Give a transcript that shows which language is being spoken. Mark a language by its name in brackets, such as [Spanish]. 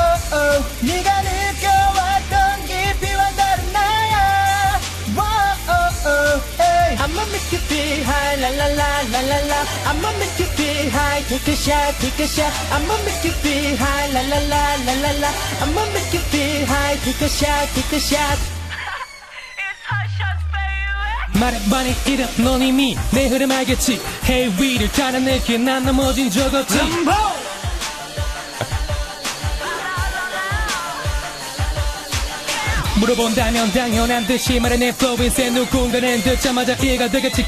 [Korean] Whoa, 네가 느껴왔던 깊이와 다른 나야. Whoa, hey. [English] I'ma make you feel high, la la la la la la. I'ma make you feel high, take a shot, take a shot. I'ma make you feel high, la la la la la la. I'ma make you feel high, take a shot, take a shot. [Korean] 말해봐니 이름 넌 이미 내 흐름 알겠지. Hey 위를 따라 내게 난 넘어진 적 없지. 물어본다면 당연한 듯이 말해 내 flow인 새 누군가는 듣자마자 이해가 되겠지.